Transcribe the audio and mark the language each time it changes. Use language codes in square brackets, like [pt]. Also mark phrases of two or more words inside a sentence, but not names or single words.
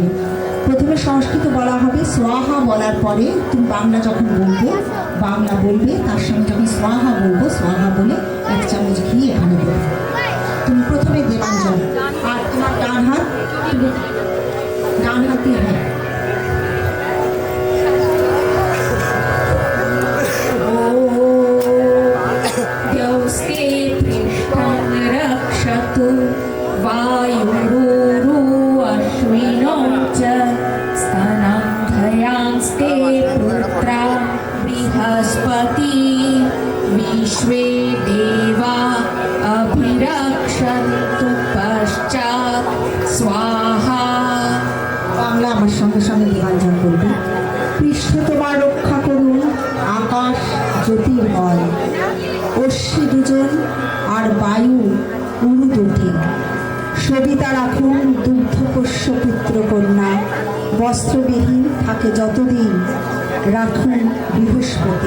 [bn] প্রথমে সংস্কৃত বলা হবে, স্বাহা বলার পরে তুমি বাংলা যখন বলবে বাংলা বলবে, তার সঙ্গে যখন স্বাহা বলবো স্বাহা বলে 1 চামচ ঘি এখানে দেবে। তুমি প্রথমে দেবাঞ্জন, আর তোমার ডান হাত দিয়ে হ্যাঁ [sa] द्यौस्ते पृष्ठं रक्षतु वायुरुरु अश्विनो च स्तनं धयांस्ते पुत्रा बृहस्पति विश्वे देवा अभिरक्षन्तु पश्चात् स्वाहा। [bn] বাংলা আমার সঙ্গে সঙ্গে দেবাঞ্জন করবে। পৃষ্ঠ তোমার রক্ষা করুন আকাশ জ্যোতির্ময়, অশ্বি দুজন আর বায়ু উরু দুটি, সবিতা রাখুন দুগ্ধপোষ্য পুত্র কন্যা, বস্ত্রবিহীন থাকে যতদিন রাখুন বৃহস্পতি।